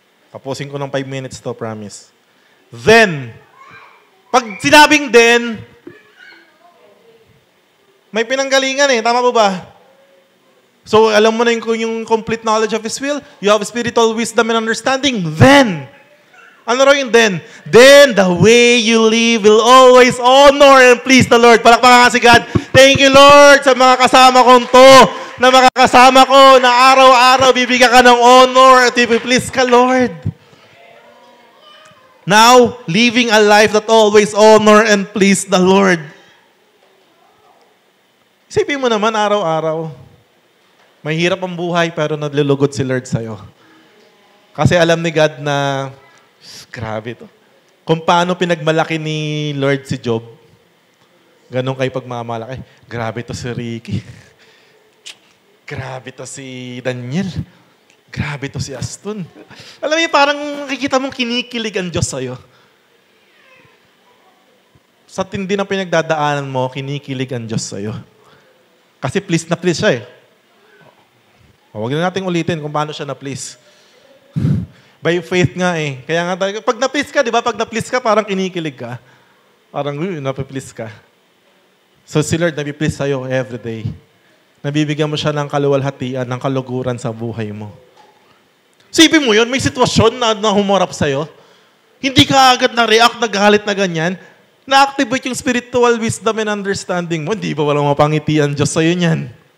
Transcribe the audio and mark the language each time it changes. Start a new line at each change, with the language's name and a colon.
Filipino: Tapusin ko ng 5 minutes to, promise. Then, pag sinabing then, may pinanggalingan eh. Tama po ba? So, alam mo na yung complete knowledge of His will.
English: You have spiritual wisdom and understanding. Then,
Filipino: ano raw yung
English: then? Then, the way you live will always honor and please the Lord.
Filipino: Palakpakan nga si God.
English: Thank you, Lord,
Filipino: sa mga kasama kong to, na makakasama ko, na araw-araw bibigyan ka ng honor at i-please ka, Lord.
English: Now, living a life that always honor and please the Lord.
Filipino: Isipin mo naman araw-araw. Mahirap ang buhay pero naglulugod si Lord sa'yo. Kasi alam ni God na, grabe to. Kung paano pinagmalaki ni Lord si Job, ganun kayo pagmamalaki. Grabe to si Ricky. Grabe to si Daniel. Grabe to si Aston. Alam mo, parang nakikita mong kinikilig ang Diyos sa'yo. Sa tindi ng pinagdadaanan mo, kinikilig ang Diyos sa'yo. Kasi please na please siya eh. Huwag na natin ulitin kung paano siya na please. By faith nga eh. Kaya nga tayo, pag na-please ka, di ba? Pag na-please ka, parang kinikilig ka. Parang, na-please ka. So si Lord, nabi-please sa'yo every day. Nabibigyan mo siya ng kaluwalhatian, ng kaluguran sa buhay mo. Sipin mo yun, may sitwasyon na humarap sa'yo. Hindi ka agad na-react, nagalit na ganyan. Na-activate yung spiritual wisdom and understanding mo. Hindi ba walang mapangiti ang Diyos sa'yo niyan?